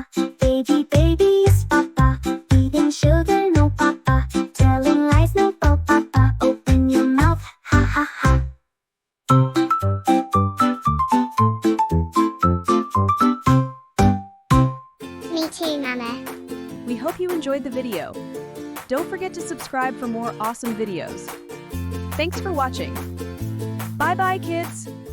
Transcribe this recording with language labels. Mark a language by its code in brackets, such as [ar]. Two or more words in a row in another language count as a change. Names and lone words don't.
[en] Baby, baby is Papa, eating sugar, no Papa, telling lies, no Papa, open your mouth, ha ha ha. Me too, Mama. We hope you enjoyed the video. Don't forget to subscribe for more awesome videos. Thanks for watching. Bye-bye, kids!